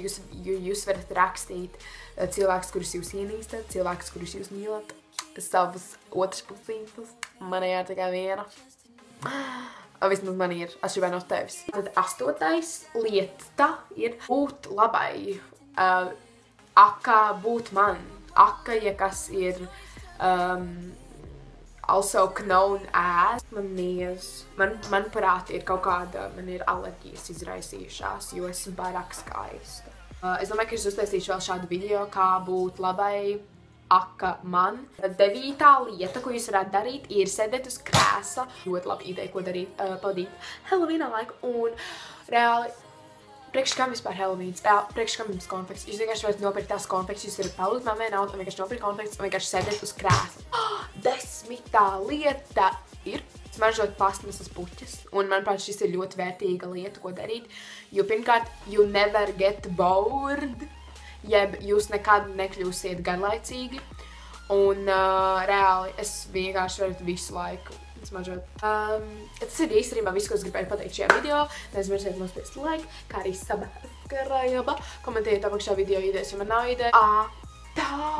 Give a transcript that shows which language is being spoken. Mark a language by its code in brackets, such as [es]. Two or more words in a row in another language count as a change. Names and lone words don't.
[lv] Jūs varat rakstīt cilvēkus, kurus jūs ienīstat, cilvēkus, kurus jūs mīlat, savas otras pusītes. Manējā ir tikai viena. Vismaz man ir, atšķirībā no tevis. Tad 8. lieta ir būt labai. Būt man. Ja kas ir [en] also known as. [lv] Manuprāt, ir kaut kāda, man ir alerģijas izraisījušās, jo esmu pārāk skaista. Es domāju, ka es uztaisīšu vēl šādu video, kā būt labai. Man. 9. lieta, ko jūs varētu darīt, ir sēdēt uz krēsla. Ļoti labi ideja, ko darīt, pavadīt Helovīnā laiku. Un reāli, priekš kam vispār Helovīns? Priekš kam jums konfekts? Jūs vienkārši varat nopirkt tās konfekts, jūs varat palūgt mammai naudu un vienkārši nopirkt konfekts un vienkārši sēdēt uz krēsla. 10. lieta ir smaržot plastmasas puķes. Un, manuprāt, šis ir ļoti vērtīga lieta, ko darīt. Jo pirmkārt, [en] you never get bored. [lv] Jeb jūs nekad nekļūsiet garlaicīgi, un reāli es vienkārši varu visu laiku smaržot. Tas ir īstenībā viss, ko es gribēju pateikt šajā video. Neaizmirsiet nospiest like, kā arī subscribe. Komentējiet apakšā video idejas, ja man nav ideja.